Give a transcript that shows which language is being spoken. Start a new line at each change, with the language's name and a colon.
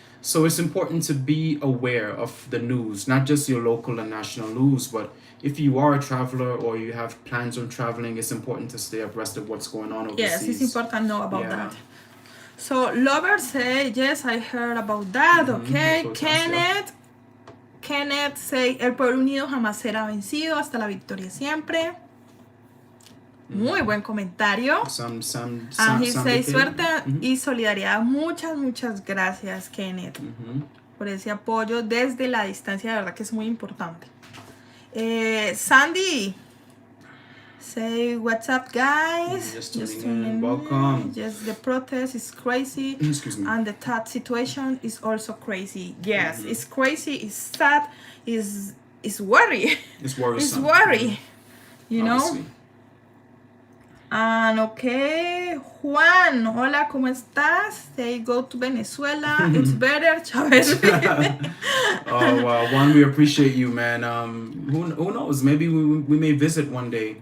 English: So it's important to be aware of the news, not just your local and national news, but if you are a traveler or you have plans on traveling, it's important to stay abreast of what's going on overseas. Yes, it's important to know about that. So Lover say, yes, I heard about that. Okay, Kenneth say,
Spanish: el pueblo unido jamás será vencido, hasta la victoria siempre. Muy buen comentario.
English: And he says,
Spanish: suerte y solidaridad. Muchas gracias, Kenneth, por ese apoyo desde la distancia. De verdad que es muy importante.
English: Sandy, say, what's up, guys? Just tuning in. Welcome. Yes, the protest is crazy. Excuse me. And the third situation is also crazy. Yes, it's crazy, it's sad, it's worry. It's worrisome. It's worry, Obviously. And okay,
Spanish: Juan, hola, ¿cómo estás?
English: They go to Venezuela. It's better, Chavez. Oh wow, Juan, we appreciate you, man. Who knows? Maybe we may visit one day.